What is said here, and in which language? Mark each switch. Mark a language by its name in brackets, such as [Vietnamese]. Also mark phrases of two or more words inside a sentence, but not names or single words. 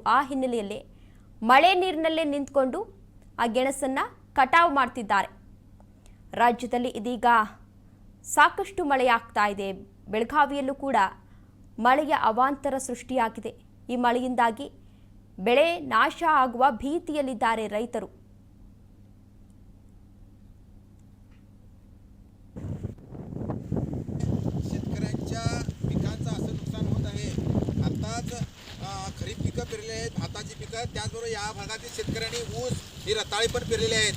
[Kannada] ಆ ಹಿನ್ನೆಲೆಯಲ್ಲಿ ಮಳೆ ನೀರಿನಲ್ಲೇ ನಿಂತ್ಕೊಂಡು ಆ ಗೆಣಸನ್ನ ಕಟಾವು ಮಾಡ್ತಿದ್ದಾರೆ. ರಾಜ್ಯದಲ್ಲಿ ಇದೀಗ ಸಾಕಷ್ಟು ಮಳೆಯಾಗ್ತಾ ಇದೆ. ಬೆಳಗಾವಿಯಲ್ಲೂ ಕೂಡ ಮಳೆಯ ಅವಾಂತರ ಸೃಷ್ಟಿಯಾಗಿದೆ. ಈ ಮಳೆಯಿಂದಾಗಿ ಬೆಳೆ ನಾಶ ಆಗುವ ಭೀತಿಯಲ್ಲಿದ್ದಾರೆ ರೈತರು. [Marathi] शेतकऱ्यांच्या पिकांचं असं नुकसान होत आहे. आताच खरीप पिकं पेरलेली आहेत, भाताची पिकं, त्याचबरोबर या भागातील शेतकऱ्यांनी ऊस ही रताळी पण पेरलेली आहेत.